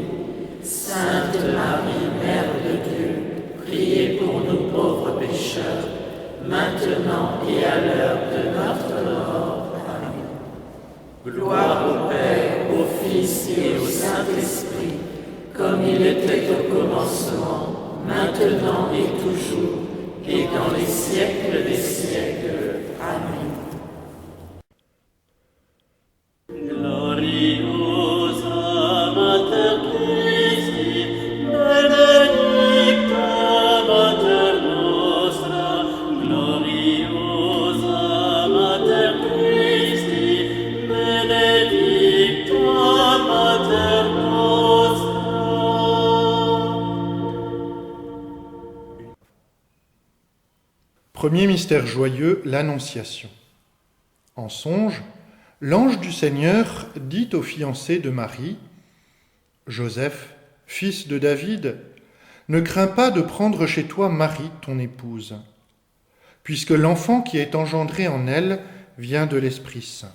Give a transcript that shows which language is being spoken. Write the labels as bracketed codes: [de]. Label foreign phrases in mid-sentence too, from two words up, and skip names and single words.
[fr] Sainte Marie, Mère de Dieu, priez pour nous pauvres pécheurs, maintenant et à l'heure de notre mort. Amen. Gloire au Père, au Fils et au Saint-Esprit, comme il était au commencement, maintenant et toujours, et dans les siècles des siècles. Amen. [la] Gloriosa Mater Christi, benedicta Mater nostra, gloriosa Mater Christi, benedicta Mater nostra. [fr] Premier mystère joyeux, l'Annonciation. En songe, l'ange du Seigneur dit au fiancé de Marie, « Joseph, fils de David, ne crains pas de prendre chez toi Marie, ton épouse, puisque l'enfant qui est engendré en elle vient de l'Esprit Saint.